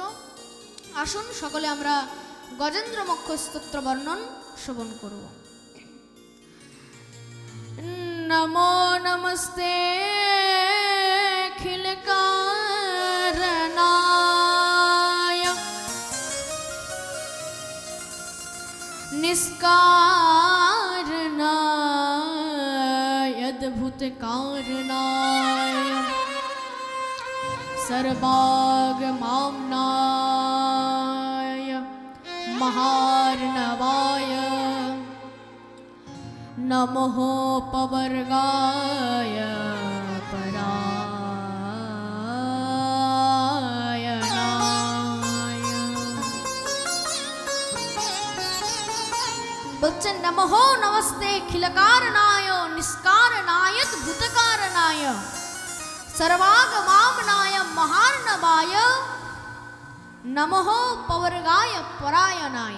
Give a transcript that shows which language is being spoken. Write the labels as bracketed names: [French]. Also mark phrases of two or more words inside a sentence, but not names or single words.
[Bangla] আসুন সকলে আমরা গজেন্দ্র মোক্ষ স্তোত্র বর্ণন শ্রবণ করব। [Sanskrit] নমো নমস্তে অখিল কারণায় निष्कारणाय अद्भुत कारणाय सर्वागमाम्नाय महार्णवाय नमः पवर्गाय বলছেন নমঃ নমস্তে খিলকারণায় নিষ্কারণায় ভূতকারণায় সর্বাগমাম্নায় মহার্ণবায় নমঃ পবর্গায় পরায়ণায়।